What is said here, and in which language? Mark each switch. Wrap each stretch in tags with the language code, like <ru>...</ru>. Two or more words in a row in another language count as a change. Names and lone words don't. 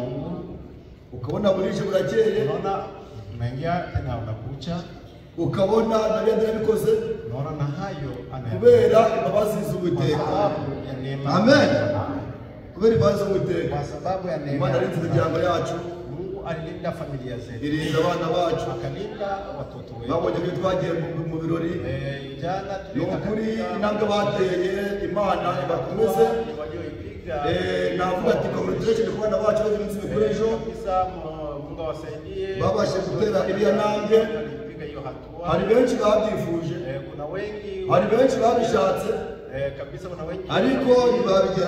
<rw>Ukabona burije burakeye, ukabona nabyo yarabikoze kubera imbabazi z'Uwiteka. Amen. Kubera imbabazi z'Uwiteka Imana arinze imiryango yacu,</rw> <sw>alilinda familia zetu,</sw> <rw>irinda abana bacu,</rw> <sw>akalinda watoto wetu.</sw> <rw>Babonye ko twagiye mu birori, jana n'ukuri intambwe bateye Imana ibakomeze. Navuga ati congratulations ku bana bacu bari mu mikuru ejo,</rw> <sw>Mungu awasaidie</sw> <rw>babashe gutera iriya ntambwe. Hari benshi babyifuje, hari benshi babishatse, ariko ntibabigera.</rw>